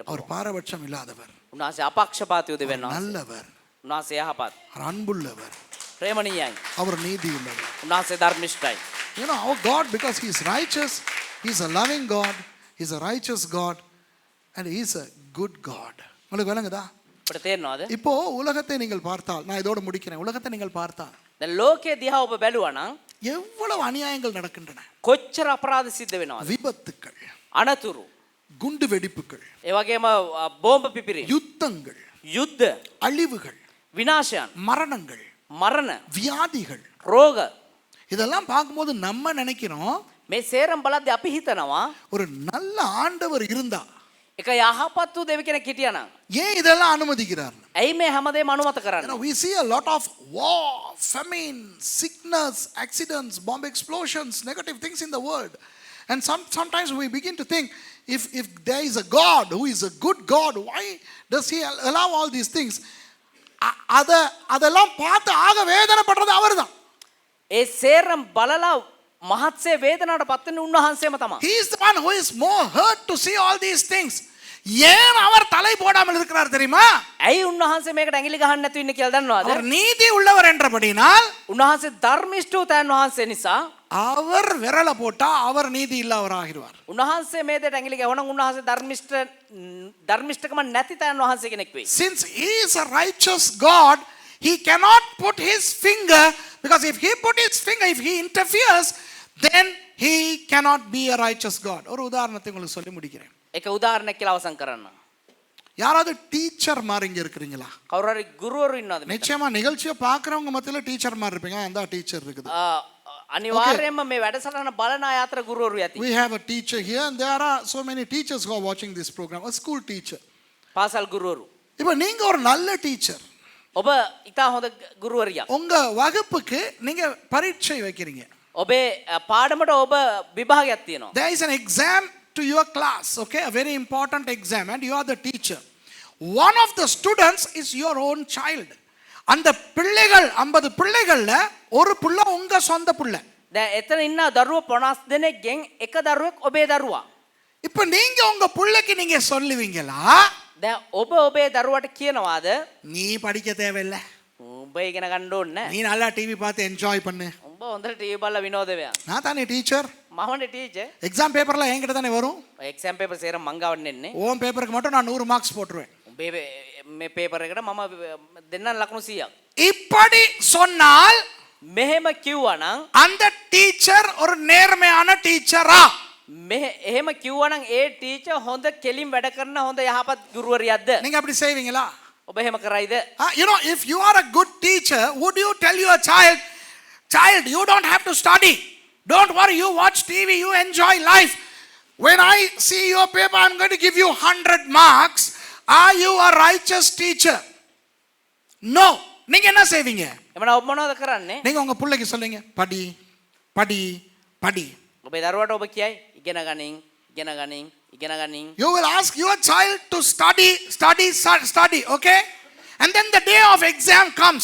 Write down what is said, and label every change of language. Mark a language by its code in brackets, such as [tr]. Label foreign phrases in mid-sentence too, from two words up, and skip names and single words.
[ta] அவர் [si] පුළුවන්. [ta] பாரபட்சம் இல்லாதவர், [si] උන්වහන්සේ අපක්ෂපාතී උදෙවියන් වහන්සේ. [ta] நல்லவர், [si] උන්වහන්සේ යහපත්, [ta] அவர் அன்புள்ளவர், [si] ප්‍රේමණීයයි. [ta] அவர் நீதி உள்ளவர். [si] උන්වහන්සේ ධර්මිෂ්ඨයි. [en] You know, our God, because he is righteous, he is a loving God, he is a righteous God, and he is a good God. [ta] உங்களுக்கு விளங்குதா? [si] අපිට තේරෙනවද? [ta] இப்போ உலகத்தை நீங்கள் பார்த்தால், நான் இதோட முடிக்கிறேன். உலகத்தை நீங்கள் பார்த்தால் [si] දැන් ලෝකයේ දිහා ඔබ බැලුවා නම් [ta] எவ்வளவு அநியாயங்கள் நடக்கின்றன. [si] කොච්චර අපරාධ සිද්ධ වෙනවද? [ta] விபத்துக்கள், [si] අනතුරු, [ta] குண்டு வெடிப்புகள், [si] ඒ වගේම බෝම්බ පිපිරීම, [ta] யுத்தங்கள், [si] යුද්ධ, [ta] அழிவுகள், [si] විනාශයන්, [ta] மரணங்கள், [si] මරණ, [ta] வியாதிகள், [si] රෝග [ta] இதெல்லாம் பார்க்கும்போது நம்ம நினைக்கிறோம் [si] මේ සේරම බලද්දී අපි හිතනවා [ta] ஒரு நல்ல ஆண்டவர் இருந்தா [si] එක යහපත් වූ දෙවි කෙනෙක් හිටියානම් [ta] ஏன் இதெல்லாம் அனுமதிக்கிறார்? [si] ඇයි මේ හැමදේම අනුමත කරන්නේ? [en] We see a lot of war, famine, sickness, accidents, bomb explosions, negative things in the world. And sometimes we begin to think, if there is a God who is a good God, why does he allow all these things? [ta] அதெல்லாம் பார்த்து ஆக வேதனைப்படுறது அவர்தான். [si] ඒ සේරම බලලා මහත්සේ වේදනාවට පත් වෙන උන්වහන්සේම තමයි. [en] He is the one who is more hurt to see all these things. [ta] ஏன் அவர் தலை போடாமல் இருக்கிறார் தெரியுமா? [si] ඇයි උන්වහන්සේ මේකට ඇඟිලි ගහන්න නැතුව ඉන්නේ කියලා දන්නවද? [ta] அவர் நீதி உள்ளவர் என்றபடினால் [si] උන්වහන්සේ ධර්මිෂ්ඨ තෑන් වහන්සේ නිසා [ta] அவர் விரல போட்டா அவர் நீதி இல்லாதவர் ஆகிடுவார். [si] උන්වහන්සේ මේ දෙයට ඇඟිලි ගහනනම් උන්වහන්සේ ධර්මිෂ්ඨකම නැති තෑන් වහන්සේ කෙනෙක් වෙයි. [en] Since he is a righteous God, he cannot put his finger, because if he put his finger, if he interferes, then he cannot be a righteous God. [ta] ஒரு உதாரணத்தை உங்களுக்கு சொல்லி முடிக்கிறேன். [si] එක උදාහරණයක් කියලා අවසන් කරන්න. [ta] யாராவது டீச்சர் மாதிரி இங்க இருக்கிறீங்களா? [si] කවුරු හරි ගුරුවරු ඉන්නවද මෙතන? [ta] நிச்சயமா நிகழ்ச்சியை பார்க்கறவங்க மத்தியில டீச்சர் மாதிரி இருப்பீங்க. அந்த டீச்சர் இருக்குது. [si] අනිවාර්යයෙන්ම මේ වැඩසටහන බලන අය අතර ගුරුවරු යති. [en] We have a teacher here and there are so many teachers who are watching this program. A school teacher. [si] පාසල් ගුරුවරු. [ta] இப்போ நீங்க ஒரு நல்ல டீச்சர். [si] ඔබ ඉතා හොඳ ගුරුවරියක්. [ta] உங்க வகுப்புக்கு நீங்க பரீட்சை வைக்கிறீங்க. [si] ඔබේ පාඩමට ඔබ විභාගයක් තියෙනවා. [en] There is an exam to your class, okay, a very important exam, and you are the teacher. One of the students is your own child. [ta] அந்த பிள்ளைகள் 50 பிள்ளைகள்ல ஒரு புள்ள உங்க சொந்த புள்ள. [si] දැන් එතන ඉන්න දරුවෝ 50 දෙනෙක්ගෙන් එක දරුවෙක් ඔබේ දරුවා. [ta] இப்போ நீங்க உங்க புள்ளைக்கு நீங்க சொல்லுவீங்களா? [si] දැන් ඔබ ඔබේ දරුවට කියනවාද [ta] நீ படிக்க தேவையில்லை, [si] උඹ ඉගෙන ගන්න ඕනේ නැහැ. [ta] நீ நல்லா டிவி பார்த்து என்ஜாய் பண்ணு. [si] උඹ හොඳට ටීවී බලලා විනෝද වෙනවා. [ta] நான் தானே டீச்சர். [si] මමනේ ටීචර්. [en] exam paper [ta] என்கிட்ட தானே வரும். [en] exam paper [si] සේරම මං ගාවට එන්නේ. [ta] ஓம் பேப்பருக்கு மட்டும் நான் 100 மார்க்ஸ் போட்டுருவேன். [si] උඹේ මේ පේපර් එකට මම දෙන්නම් ලකුණු 100ක්. [ta] இப்படி சொன்னால் [si] මෙහෙම කිව්වනම් [ta] அந்த டீச்சர் ஒரு நேர்மையான டீச்சரா? [si] එහෙම කිව්වනම් ඒ ටීචර් හොඳ කෙලින් වැඩ කරන හොඳ යහපත් ගුරුවරියක්ද? [ta] நீங்க அப்படி செய்வீங்களா? [si] ඔබ එහෙම කරයිද? [en] You know, if you are a good teacher, would you tell your child, you don't have to study. Don't worry, you watch TV, you enjoy life. When I see your paper, I'm going to give you 100 marks. Are you a righteous teacher? No. [ta] நீங்க என்ன செய்வீங்க? [si] එමනම් ඔබ මොනවද කරන්නේ? [ta] நீங்க உங்க பிள்ளைக்கு சொல்லுங்க, படி படி படி. [si] ඔබේ දරුවට ඔබ කියයි ඉගෙන ගනින් ඉගෙන ගනින් ඉගෙන ගනින්. [en] You will ask your child to study, okay? And then the day of exam comes.